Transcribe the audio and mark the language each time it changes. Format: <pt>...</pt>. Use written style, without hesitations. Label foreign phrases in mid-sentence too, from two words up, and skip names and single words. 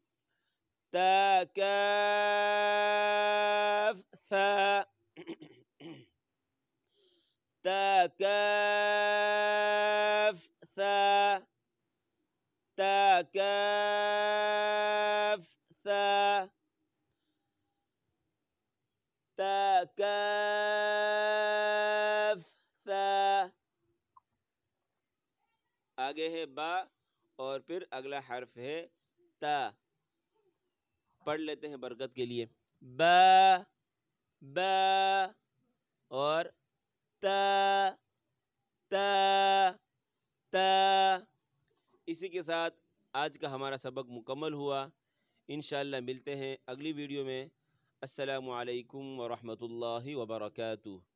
<ur>تا کاف ثا تا کاف ثا تا کاف کاف ثا. آگے ہے با اور پھر اگلا حرف ہے تا. پڑھ لیتے ہیں برکت کے لیے. با با اور تا تا تا. اسی کے ساتھ آج کا ہمارا سبق مکمل ہوا. انشاءاللہ ملتے ہیں اگلی ویڈیو میں.</ur> <ar>السلام علیکم ورحمۃ اللہ وبرکاتہ.</ar>